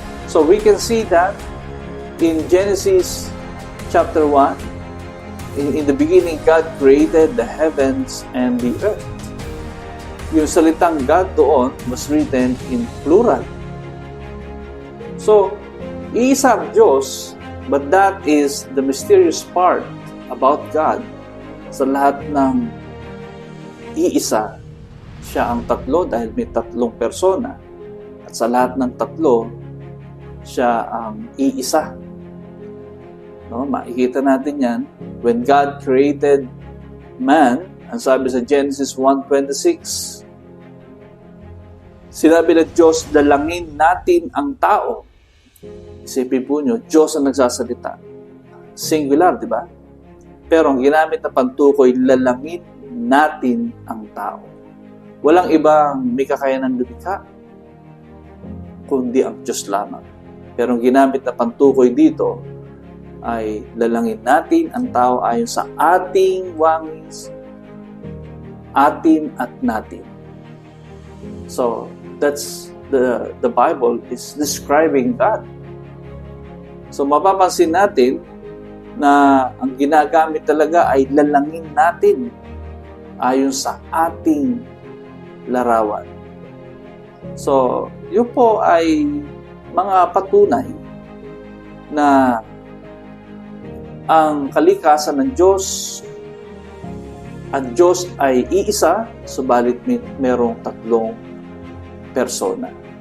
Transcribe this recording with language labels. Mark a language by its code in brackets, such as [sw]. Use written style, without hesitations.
[en] So we can see that in Genesis chapter 1, in the beginning, God created the heavens and the earth. [tl] Yung salitang God doon was written in plural. So, iisang Diyos, but that is the mysterious part about God. Sa lahat ng iisa, siya ang tatlo dahil may tatlong persona. At sa lahat ng tatlo, siya ang iisa. No, makikita natin yan. When God created man, ang sabi sa Genesis 1:26, Sinabi ng Diyos, dalangin natin ang tao. Isipin po nyo, Diyos ang nagsasalita. Singular, di ba? Pero ang ginamit na pantukoy, lalangin natin ang tao. Walang ibang may kakayanan lumikha, kundi ang Diyos lamang. Pero ang ginamit na pantukoy dito ay lalangin natin ang tao ayon sa ating wangis, atin at natin. [en] So, that's the Bible is describing God. [tl] So, mapapansin natin na ang ginagamit talaga ay lalangin natin ayon sa ating larawan. So, yun po ay mga patunay na ang kalikasan ng Diyos, ang Diyos ay iisa, subalit merong tatlong persona.